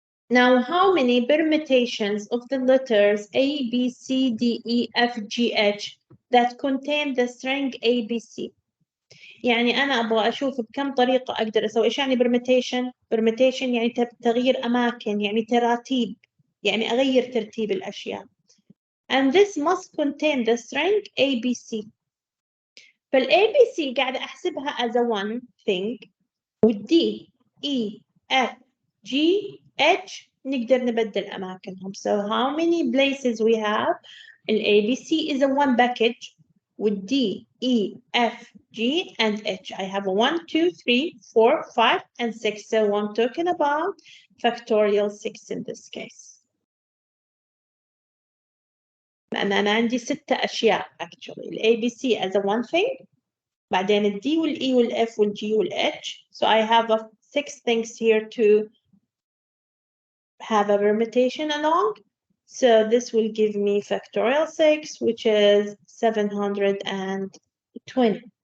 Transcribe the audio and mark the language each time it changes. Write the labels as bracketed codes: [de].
[en] Now, how many permutations of the letters A, B, C, D, E, F, G, H that contain the string ABC? [ar] يعني أنا أبغى أشوف بكم طريقة أقدر أسوي. إيش يعني permutation؟ permutation يعني تغيير أماكن، يعني تراتيب، يعني أغير ترتيب الأشياء. [en] And this must contain the string ABC. [ar] فال ABC قاعدة أحسبها [en] as a one thing. [ar] وال D, E, F, G, H نقدر نبدل أماكنهم. [en] So how many places we have? ال ABC is a one package with D, E, F, G, and H. I have 1, 2, 3, 4, 5, and 6. So I'm talking about factorial 6 in this case. [ar] لأن أنا عندي 6 أشياء actually. [en] ال ABC as a one thing. [ar] بعدين ال D وال E وال F وال G وال H. [en] So I have 6 things here to have a permutation along. So this will give me factorial 6, which is 720.